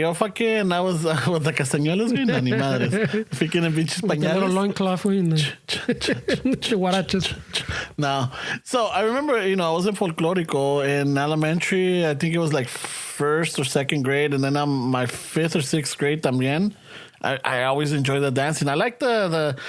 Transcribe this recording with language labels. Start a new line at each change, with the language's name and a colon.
English: Yo fucking, I was with the castañuelas, güey.
Spanish: No, ni madres. Fucking en pinches pañales.
English: The little loincloth, güey. The guarachas. No. So I remember, I was in folklórico in elementary. I think it was like 1st or 2nd grade. And then my 5th or 6th grade también. I always enjoy the dancing. I like the